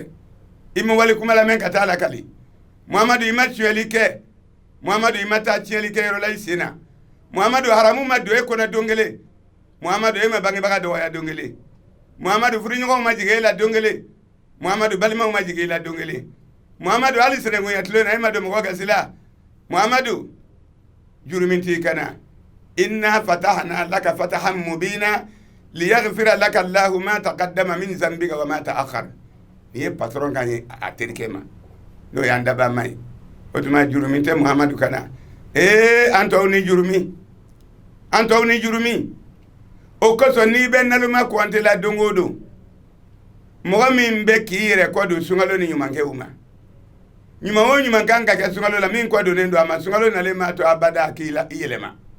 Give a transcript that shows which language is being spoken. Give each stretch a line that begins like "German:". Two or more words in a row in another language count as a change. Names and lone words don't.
Bambara: i ma wali kuma lamɛn ka taa lakali Muhamadu i ma suyɛli kɛ Muhamadu i ma taa tiɲɛli kɛ yɔrɔ la i sen na Muhamadu haramu ma don e kɔnɔ don kelen Muhamadu e ma bangebaga dɔgɔya don kelen Muhamadu furuɲɔgɔnw ma jigin e la don kelen Muhamadu balimaw ma jigin e la don kelen Muhamadu hali sinankunya tilo na e ma don mɔgɔ gasi la Muhamadu jurumin t'i kana
Arabic: إنا فتحنا لك فتحا مبينا ليغفر لك الله ما تقدم من ذنبك وما تأخر
Bambara: ni ye patron kan ye a terikɛ ma n'o y'an daba ma ye o tuma jurumi tɛ Muhamadu kana an tɔw ni jurumi o kosɔn n'i bɛ naloma kɔnte la don o don mɔgɔ min bɛ k'i yɛrɛ kɔ don sunkalo ni ɲumankɛw ma ɲuman o ɲuman kan ka kɛ sunkalo la min kɔ donnen don a ma sunkalo nalen m'a to abada a k'i yɛlɛma